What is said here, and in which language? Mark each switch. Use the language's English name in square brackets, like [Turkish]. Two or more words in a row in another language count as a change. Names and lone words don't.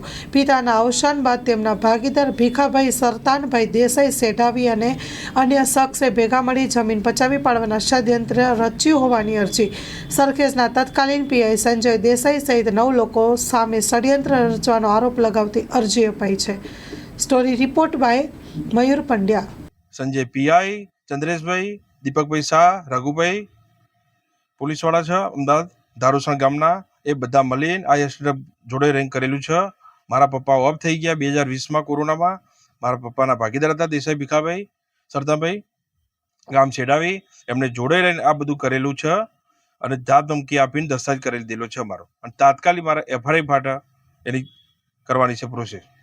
[Gujarati] પિતાના અવસાન બાદ તેમના ભાગીદાર ભીખાભાઈ સરતાનભાઈ દેસાઈ સેઢાવી અને અન્ય શખ્સે ભેગા મળી જમીન પચાવી પાડવાના ષડયંત્ર રચ્યું હોવાની અરજી સરખેજના તત્કાલીન પીઆઈ સંજય દેસાઈ સહિત 9 લોકો સામે ષડયંત્ર રચવાનો આરોપ લગાવતી અરજી અપાઈ છે। સ્ટોરી રિપોર્ટ બાય મયુર પંડ્યા। संजय पीआई चंद्रेशभाई दीपकभाई शाह रघुभाई પોલીસવાળા છે અમદાવાદ ધારુસણ ગામના એ બધા મળીને આ એક્સિડન્ટ જોડે રહીને કરેલું છે। મારા પપ્પા ઓફ થઈ ગયા 2020માં કોરોનામાં। મારા પપ્પાના ભાગીદાર હતા દેસાઈ ભીખાભાઈ સરદાભાઈ ગામ છેડાવી એમને જોડે રહીને આ બધું કરેલું છે અને ધાક ધમકી આપીને દસ્તાવેજ કરી દીધેલો છે મારો અને તાત્કાલિક મારા એફઆરઆઈ ફાટા એની કરવાની છે પ્રોસેસ।